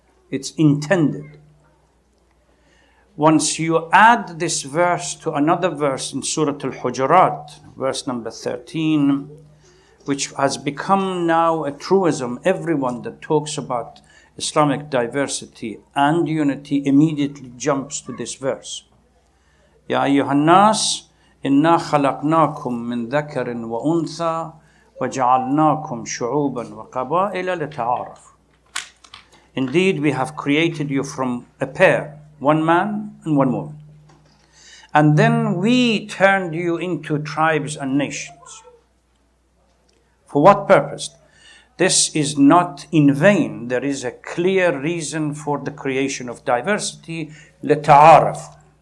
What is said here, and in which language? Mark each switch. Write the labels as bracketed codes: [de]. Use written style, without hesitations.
[en] It's intended. Once you add this verse to another verse in Surah Al-Hujurat, verse number 13, which has become now a truism, everyone that talks about Islamic diversity and unity immediately jumps to this verse. [ar] Ya ayyuhan nas, إِنَّا خَلَقْنَاكُم مِّن ذَكَرٍ وَأُنثَىٰ وَجَعَلْنَاكُمْ شُعُوبًا وَقَبَائِلَ لِتَعَارَفُوا. [en] Indeed, we have created you from a pair, one man and one woman. And then we turned you into tribes and nations. For what purpose? This is not in vain. There is a clear reason for the creation of diversity, لِتَعَارَفُوا.